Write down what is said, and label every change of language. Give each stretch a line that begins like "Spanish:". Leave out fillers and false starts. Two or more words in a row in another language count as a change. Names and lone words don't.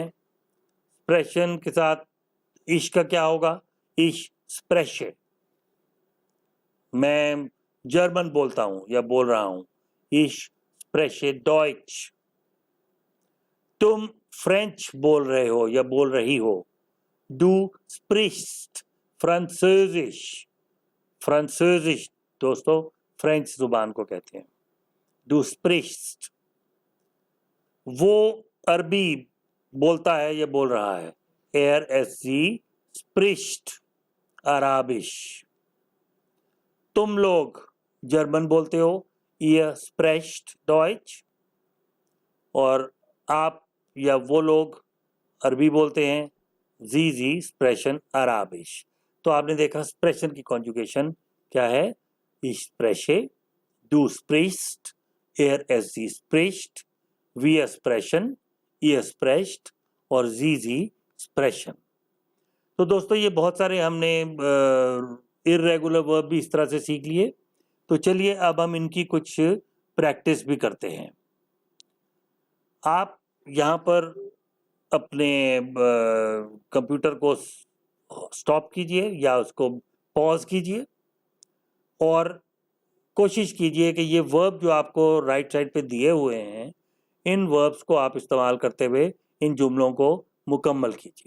Urdu: expression کے ساتھ اش کا کیا ہوگا?
German: इश spreche.
Urdu: میں جرمن بولتا ہوں یا بول رہا ہوں.
German: Ich spreche Deutsch.
Urdu: تم فرنچ بول رہے ہو یا بول رہی ہو.
German: Du sprichst Französisch.
Urdu: Französisch دوستو فرنچ زبان کو کہتے ہیں.
German: Du sprichst.
Urdu: وہ عربی بولتا ہے یا بول رہا ہے.
German: Sie spricht Arabisch.
Urdu: تم لوگ جرمن بولتے ہو.
German: Ihr sprecht Deutsch.
Urdu: اور آپ یا وہ لوگ عربی بولتے ہیں.
German: Sie sprechen Arabisch.
Urdu: تو آپ نے دیکھا expression की conjugation کیا ہے?
German: Ich spreche, du sprichst, sie spricht, wir sprechen, ihr sprecht और sie sprechen.
Urdu: تو دوستو یہ بہت سارے ہم نے
English: irregular verb
Urdu: بھی اس طرح سے سیکھ لیے. تو چلیے اب ہم ان کی کچھ پریکٹس بھی کرتے ہیں. آپ یہاں پر اپنے کمپیوٹر کو سٹاپ کیجیے یا اس کو پاز کیجیے اور کوشش کیجیے کہ یہ ورب جو آپ کو
English: right side
Urdu: پے دیے ہوئے ہیں، ان ورب کو آپ استعمال کرتے ہوئے ان جملوں کو مکمل کیجیے.